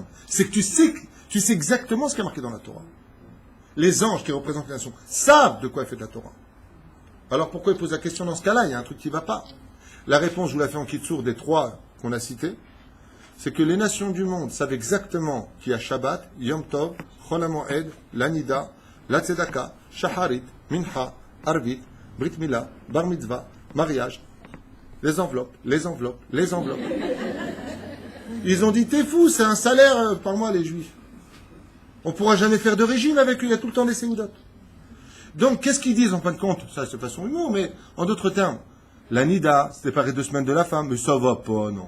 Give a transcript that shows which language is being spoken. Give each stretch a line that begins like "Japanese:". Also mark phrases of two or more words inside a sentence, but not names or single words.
French: C'est que tu sais exactement ce qui est marqué dans la Torah. Les anges qui représentent les nations savent de quoi est faite la Torah. Alors pourquoi ils posent la question dans ce cas-là? Il y a un truc qui ne va pas. La réponse, je vous la fais en kitsour des trois qu'on a cités, c'est que les nations du monde savent exactement qu'il y a
Hebrew: שבת, יום טוב, חול המועד,
French: l'Anida, la Tzedaka,
Hebrew: שחרית, מנחה, ערבית, ברית מילה, בר מצווה,
French: mariage, les enveloppes. Ils ont dit, t'es fou, c'est un salaire par mois les Juifs. On ne pourra jamais faire de régime avec eux, il y a tout le temps des sémidotes. Donc, qu'est-ce qu'ils disent en fin de compte? Ça, c'est de façon humour, mais en d'autres termes, la Nida, c'est séparé 2 semaines de la femme, mais ça va pas, non.